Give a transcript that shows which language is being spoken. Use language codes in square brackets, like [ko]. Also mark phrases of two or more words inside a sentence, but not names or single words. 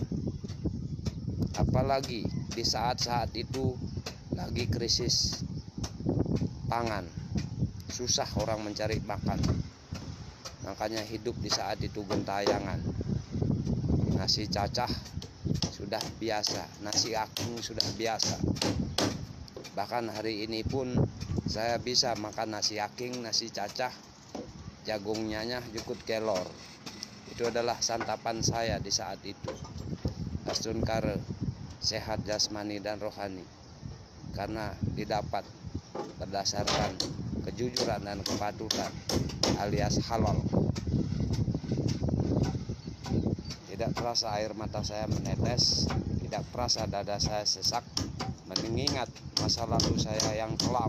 [id] Apalagi di saat-saat itu lagi krisis pangan, susah orang mencari makan. Makanya hidup di saat itu gentayangan. Nasi cacah sudah biasa, nasi aking sudah biasa. Bahkan hari ini pun saya bisa makan nasi aking, nasi cacah, jagung [ban] nyanyah, jukut kelor. [id] Itu adalah santapan saya di saat itu. Astun kare sehat jasmani dan rohani, karena didapat berdasarkan kejujuran dan kepatutan alias halal. Tidak terasa air mata saya menetes, tidak terasa dada saya sesak, mengingat masa lalu saya yang kelam.